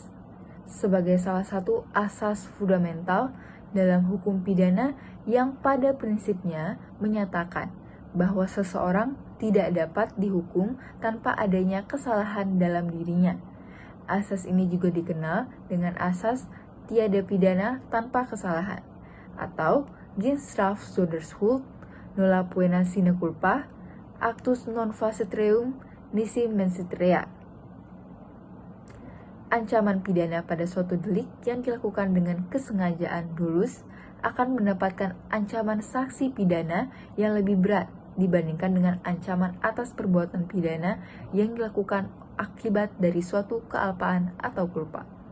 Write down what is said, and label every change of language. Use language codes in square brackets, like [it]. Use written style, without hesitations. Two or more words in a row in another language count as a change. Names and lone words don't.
[id] Sebagai salah satu asas fundamental dalam hukum pidana yang pada prinsipnya menyatakan bahwa seseorang tidak dapat dihukum tanpa adanya kesalahan dalam dirinya. Asas ini juga dikenal dengan asas tiada pidana tanpa kesalahan, atau [nl] Geen straf zonder schuld, [la] nulla poena sine culpa, actus non facet reum, nisi mensit rea. [id] Ancaman pidana pada suatu delik yang dilakukan dengan kesengajaan dulus akan mendapatkan ancaman sanksi pidana yang lebih berat dibandingkan dengan ancaman atas perbuatan pidana yang dilakukan akibat dari suatu kealpaan atau culpa.